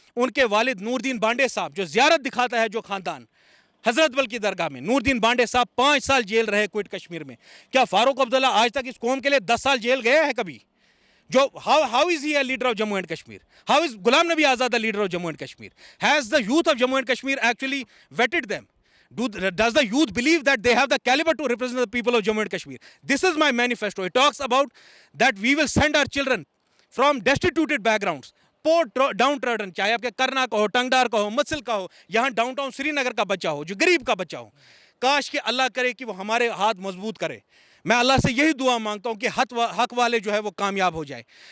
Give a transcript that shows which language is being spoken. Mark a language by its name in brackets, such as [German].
[Hindi] उनके वालिद नूरुद्दीन बांडे साहब, जो जियारत दिखाता है जो खानदान, हजरत बल की दरगाह में, नूरुद्दीन बांडे साहब 5 साल जेल रहे क्विट कश्मीर में। क्या फारूक अब्दुल्ला आज तक इस कौम के लिए 10 साल जेल गया है कभी? जो [English] How is he a leader of Jammu and Kashmir? How is Ghulam Nabi Azad a leader of Jammu and Kashmir? Has the youth of Jammu and Kashmir actually vetted them? Does the youth believe that they have the caliber to represent the people of Jammu and Kashmir? This is my manifesto. It talks about that we will send our children from destituted backgrounds, poor downtrodden, [Hindi] चाहे आपके करना का हो, टंगडार का हो, मत्सिल का हो, यहाँ डाउनटाउन श्रीनगर का बच्चा हो, जो गरीब का बच्चा हो, काश कि अल्लाह करे कि वो हमारे हाथ मजबूत करे। मैं अल्लाह से यही दुआ मांगता हूँ कि हक वाले जो है वो कामयाब हो जाए।